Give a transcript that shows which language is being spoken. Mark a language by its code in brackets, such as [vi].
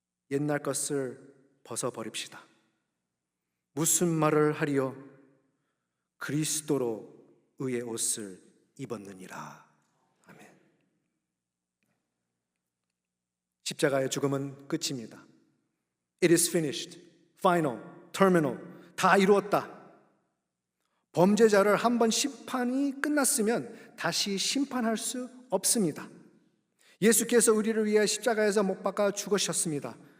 [ko] 옛날 것을 벗어버립시다. 무슨 말을 하리요? 그리스도로 의의 옷을 입었느니라. 아멘. 십자가의 죽음은 끝입니다. [en] It is finished, final, terminal. [ko] 다 이루었다. 범죄자를 한번 심판이 끝났으면 다시 심판할 수 없습니다. 예수께서 우리를 위해 십자가에서 못 박아 죽으셨습니다.